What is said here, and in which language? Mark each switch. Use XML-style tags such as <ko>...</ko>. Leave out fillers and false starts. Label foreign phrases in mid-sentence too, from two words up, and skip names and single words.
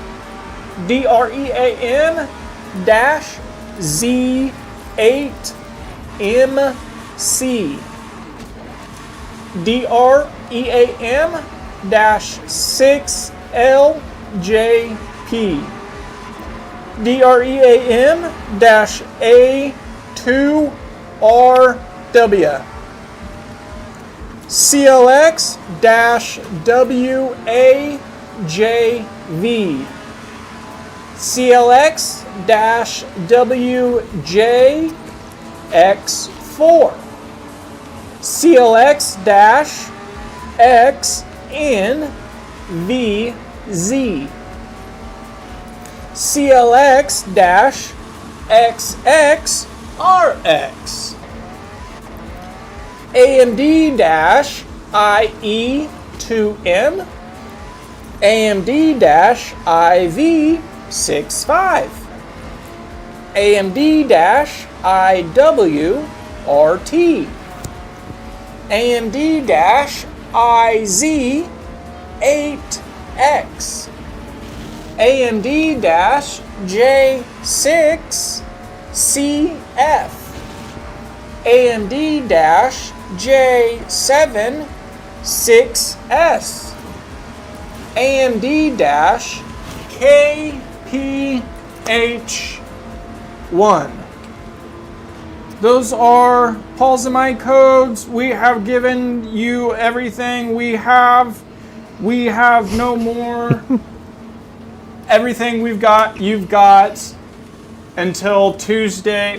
<en>DREAM dash Z8MC. DREAM dash 6LJP. DREAM dash A2RW. CLX dash WAJV. CLX dash WJX4. CLX dash XNVZ. CLX dash XXRX. AMD dash IE2M. AMD dash IV65. AMD dash IWRT. AMD dash IZ8X. AMD dash J6CF. AMD dash J76S. AMD dash KPH1. Those are Paul's and my codes. We have given you everything we have. We have no more. Everything we've got, you've got until Tuesday.</en>